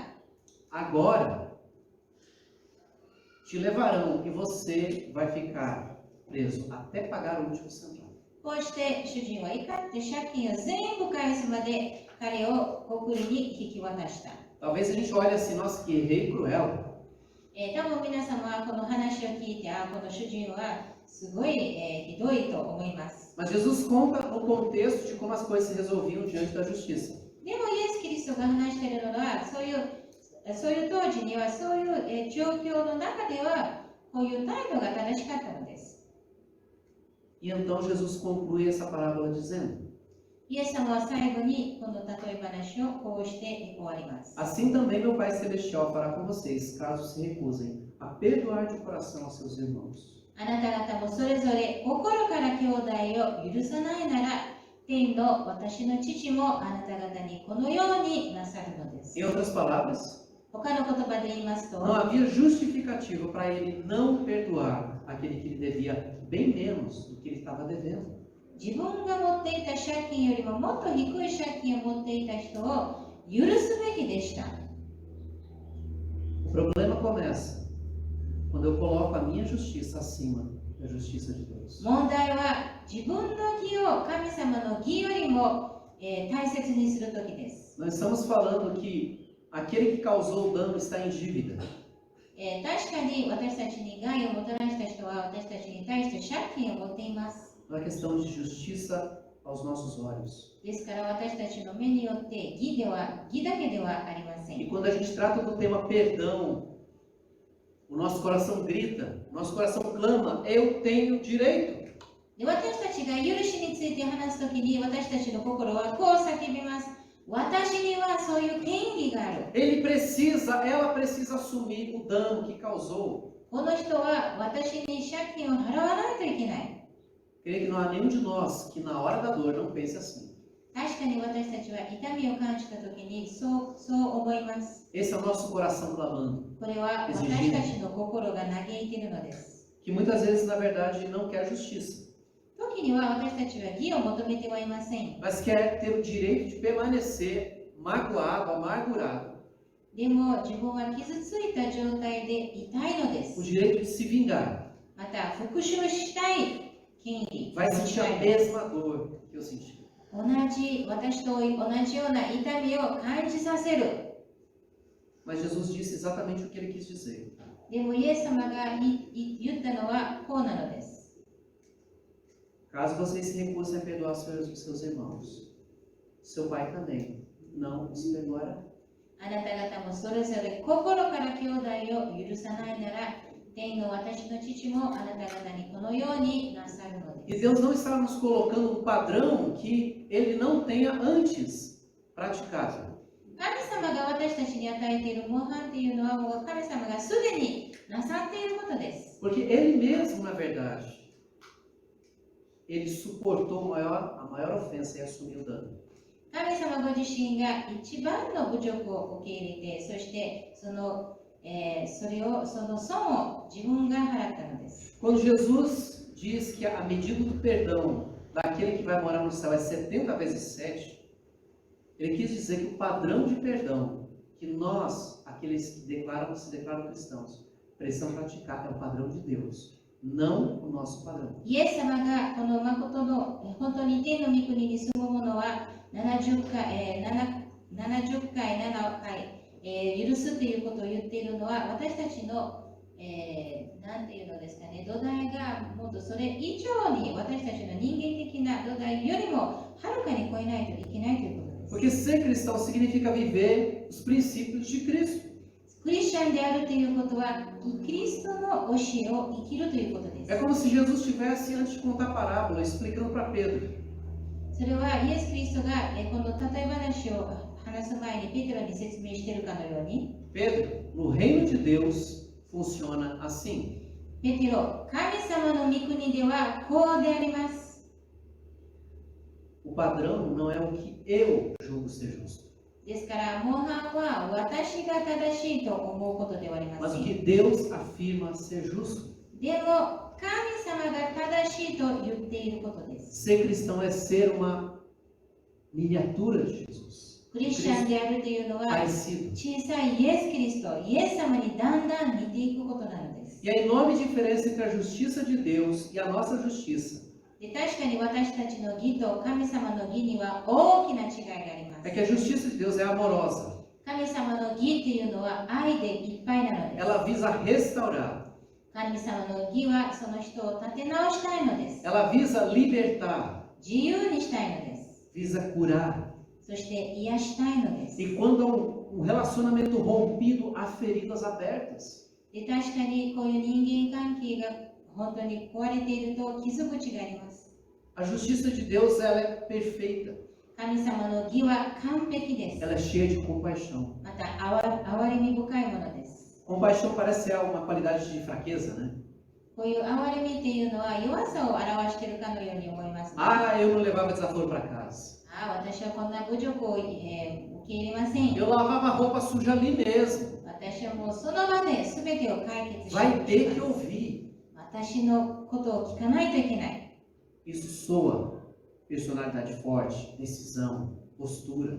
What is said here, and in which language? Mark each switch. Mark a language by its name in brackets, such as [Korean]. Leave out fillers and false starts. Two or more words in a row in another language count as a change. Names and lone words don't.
[Portuguese] Agora te levarão e você vai ficar preso até pagar o último centavo. [Japanese] こうして主人は怒って借金を全部返すまで彼を国利に引き渡した。 [Portuguese] Talvez a gente olhe assim: nossa, que rei cruel. [Japanese] 多分皆様はこの話を聞いて、この主人はすごい、ひどいと思います。 [Portuguese] Mas Jesus conta no contexto de como as coisas se resolviam diante da justiça. [Japanese] でもイエス・キリストが話しているのは、そういう当時には、そういう状況の中では、こういう態度が正しかったのです。 [Portuguese] E então Jesus conclui essa parábola dizendo: [Japanese] イエス様は最後にこの例え話をこうして終わります。 [Portuguese] assim também meu Pai Celestial fará com vocês, caso se recusem a perdoar de coração a seus irmãos. [Japanese] あなた方もそれぞれ心から兄弟を許さないなら、天の私の父もあなた方にこのようになさるのです。 [Portuguese] Em outras palavras, [Japanese] 他の言葉で言いますと、 [Portuguese] não havia justificativa para ele não perdoar aquele que lhe devia bem menos do que ele estava devendo. [Japanese] 自分が持っていた借金よりももっと低い借金を持っていた人を許すべきでした。 [Portuguese] O problema começa quando eu coloco a minha justiça acima da justiça de Deus. [Japanese] 問題は自分の義を神様の義よりも、大切にするときです。 [Portuguese] Nós estamos falando que aquele que causou o dano está em dívida. [Japanese] 確かに私たちに害をもたらした人は私たちに対して借金を持っています。 [Portuguese] Não é questão de justiça aos nossos olhos. [Japanese] ですから私たちの目によって義だけではありませ [Portuguese] E [Japanese] ん。 [Portuguese] quando a gente trata do tema perdão, o nosso coração grita, o nosso coração clama: eu tenho direito. [Japanese] で私たちが許しについて話すときに私たちの心はこう叫びます。私にはそういう権利がある。 [Portuguese] Ela precisa assumir o dano que causou. [Japanese] この人は私に借金を払わないといけない。 [Portuguese] Creio que não há nenhum de nós que na hora da dor não pense assim. [Japanese] 確かに私たちは痛みを感じたときにそう思います。 [Portuguese] Esse é o nosso coração clamando. [Japanese] これは私たちの心が嘆いているのです。 [Portuguese] Que muitas vezes, na verdade, não quer justiça, [Japanese] 時には私たちは義を求めてはいません。 [Portuguese] mas quer ter o direito de permanecer magoado, amargurado. [Japanese] でも自分は傷ついた状態で痛いので [Portuguese] O [Japanese] す。 [Portuguese] direito de se vingar. [Japanese] また復讐したい権利。 [Portuguese] Vai sentir a mesma dor que eu senti. [Japanese] 私と同じような痛みを感じさせる。 [Portuguese] Mas Jesus disse exatamente o que ele quis dizer. [Japanese] でもイエス様が言ったのはこうなのです。 [Portuguese] Caso vocês se recusem a perdoar seus irmãos, seu pai também não os perdoará. [Japanese] あなた方もそれぞれ心から兄弟を許さないなら、天の私の父もあなた方にこのようになさるの [Portuguese] E [Japanese] です。 [Portuguese] Deus não está nos colocando um padrão que ele não tenha antes praticado. [Japanese] 神様が私たちに与えている模範というのはもう神様がすでになさっていることです。 [Portuguese] Porque ele mesmo, na verdade, ele suportou a maior ofensa e assumiu o dano. [Japanese] 神様ご自身が一番の侮辱を受け入れて、そしてその損を自分が払ったのです。 [Portuguese] Quando Jesus diz que a medida do perdão daquele que vai morar no céu é 70 vezes 7, ele quis dizer que o padrão de perdão que nós, aqueles que se declaram cristãos, precisam praticar é o padrão de Deus, não o nosso padrão. [Japanese] イエス様がこの誠の本当に天の御国に住む者は70回、7回、許すということを言っているのは私たちの、なんていうのですかね、土台がもっとそれ以上に私たちの人間的な土台よりもはるかに超えないといけないということです。 [Portuguese] Porque ser cristão significa viver os princípios de Cristo. [Japanese] クリスチャンであるということはキリストの教えを生きるということです。 [Portuguese] É como se Jesus estivesse, antes de contar a parábola, explicando para Pedro. [Japanese] それはイエス・キリストがこの例え話を話す前にペテロに説明しているかのように、 [Portuguese] Pedro, no reino de Deus funciona assim. [Japanese] ペテロ、神様の御国ではこうであります。 [Portuguese] O padrão não é o que eu julgo ser justo, [Japanese] ですから模範は私が正しいと思うことではありま [Portuguese] mas [Japanese] せ [Portuguese] o [Japanese] ん。 [Portuguese] que Deus afirma ser justo. [Japanese] でも神様が正しいと言っていることです。 [Portuguese] Ser cristão é ser uma miniatura de Jesus, [Japanese] クリスチャンであるというのは [Portuguese] parecido. [Japanese] 小さいイエス・キリスト、イエス様にだんだん似ていくことなのです。 [Portuguese] E a enorme diferença entre a justiça de Deus e a nossa justiça [Japanese] で確かに私たちの義と神様の義には大きな違いがありま [Portuguese] é [Japanese] す。 [Portuguese] que a justiça de Deus é amorosa. [Japanese] 神様の義というのは愛でいっぱいなのです。 [Portuguese] Ela visa restaurar, [Japanese] 神様の義はその人を立て直したいのです。 [Portuguese] ela visa libertar, [Japanese] 自由にしたいのです。 [Portuguese] visa curar. [Japanese] そして癒したいのです。 [Portuguese] E quando há um relacionamento rompido, há feridas abertas. [Japanese] で確かにこういう人間関係が本当に壊れていると傷口があります。 [Portuguese] A justiça de Deus ela é perfeita, [Japanese] 神様の義は完璧です。 [Portuguese] ela é cheia de compaixão. [Japanese] また憐れみ深いものです。 [Portuguese] Compaixão parece ser uma qualidade de fraqueza, né? [Japanese] こういう憐れみっていうのは弱さを表しているかのように思います、ね。 [Portuguese] Ah, eu não levava desaforo para casa. [Japanese] 私はこんな侮辱を、受け入れません。 [Portuguese] Eu lavava roupa suja ali mesmo. [Japanese] 私はもうその場で全てを解決して [Portuguese] Vai ter que [Japanese] います。 [Portuguese] ouvir. [Japanese] 私のことを聞かないといけない。 [Portuguese] Isso soa personalidade forte, decisão, postura.